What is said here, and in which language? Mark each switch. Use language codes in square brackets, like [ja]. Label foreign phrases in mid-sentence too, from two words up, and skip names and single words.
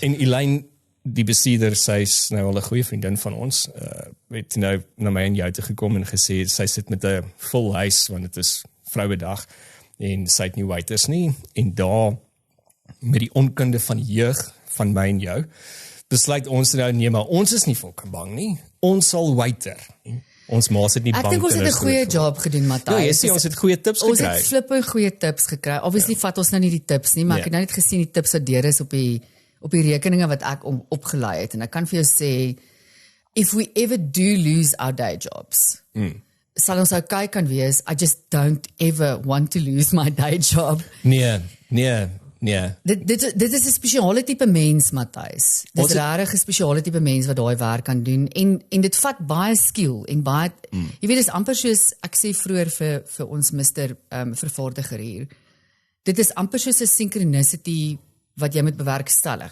[af] En Elaine, die bestuurder, sy's nou al 'n goeie vriendin van ons, het nou na my en jou toe gekom en gesê, sy sit met 'n vol huis, want dit is Vrouedag, en sy het nie waiters nie, en daar, met die onkunde van jeug, van my en jou, besluit ons nou, nee, maar ons is nie fucking bang nie, ons sal waiter. Ons maas het nie bang. Ek dink ons het 'n goeie job gedoen, Matthys. Ja, jy sê ons het goeie tips gekry. Ons het flippe goeie tips gekry. Obviously vat ons nou nie die tips nie, maar ek het nou net gesien die tips wat deur is op die rekeninge wat ek opgelei het, en ek kan vir jou sê, [en] if we ever do lose our day jobs, [af] sal ons okay kan wees, [en] I just don't ever want to lose my day job. [af] Nee. Dit is 'n spesiale tipe mens, Matthys. Dit is regtig 'n spesiale tipe mens wat daai werk kan doen, en dit vat baie skill en baie, jy weet, dis amper soos ek sê vroeër vir ons Mr. Vervaardiger hier. Dit is amper soos 'n synchronicity wat jy moet bewerkstellig.